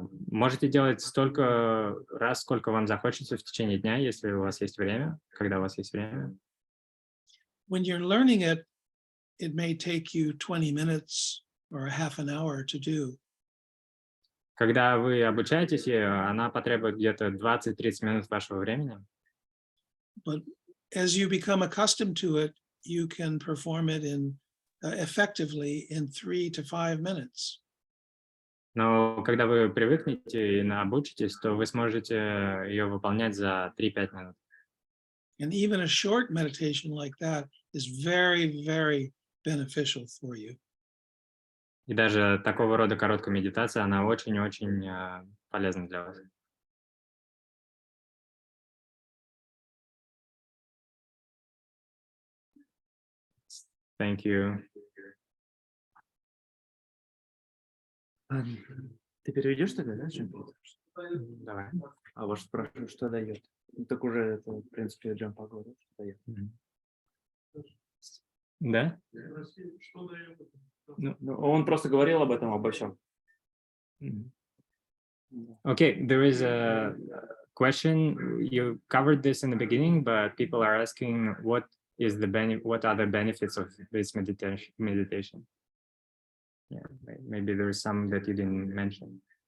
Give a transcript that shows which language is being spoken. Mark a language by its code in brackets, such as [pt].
[ru] Можете делать столько раз, сколько вам захочется в течение дня, если у вас есть время, когда у вас есть время. [en] When you're learning it, it may take you 20 minutes or a half an hour to do. [ru] Когда вы обучаетесь, она потребует где-то 20-30 минут вашего времени. [en] But as you become accustomed to it, you can perform it effectively in 3 to 5 minutes. [ru] Но когда вы привыкнете и обучитесь, то вы сможете ее выполнять за 3-5 минут. [en] And even a short meditation like that is very, very beneficial for you. [ru] И даже такого рода короткая медитация, она очень-очень полезна для вас. [en] Thank you. [ru] Ты переведешь тогда, да, Джампа? Давай. А вот спрашиваю, что дает? Ну, так уже это, в принципе, Джампа говорит, что дает. Да? Ну, он просто говорил об этом, обо всем. [en] Okay, there is a question. You covered this in the beginning, but people are asking what are the benefits of this meditation? Yeah, maybe there is some that you didn't mention.